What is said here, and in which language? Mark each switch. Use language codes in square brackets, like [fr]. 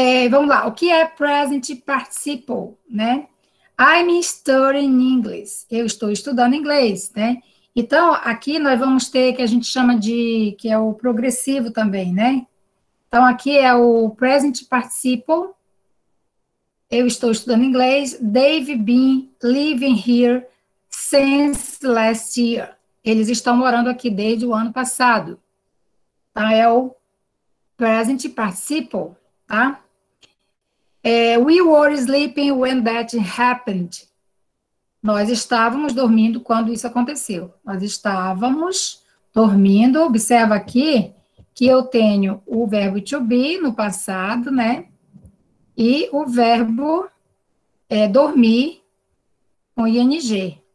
[pt] Vamos lá, o que é present participle, né? [en] I'm studying English. [pt] Eu estou estudando inglês, né? Então, aqui nós vamos ter que a gente chama de, que é o progressivo também, né? Então, aqui é o present participle. Eu estou estudando inglês. [en] They've been living here since last year. [pt] Eles estão morando aqui desde o ano passado. Então, é o present participle, tá? [en] We were sleeping when that happened. [pt] Nós estávamos dormindo quando isso aconteceu. Nós estávamos dormindo. Observa aqui que eu tenho o verbo to be no passado, né? E o verbo dormir com ing.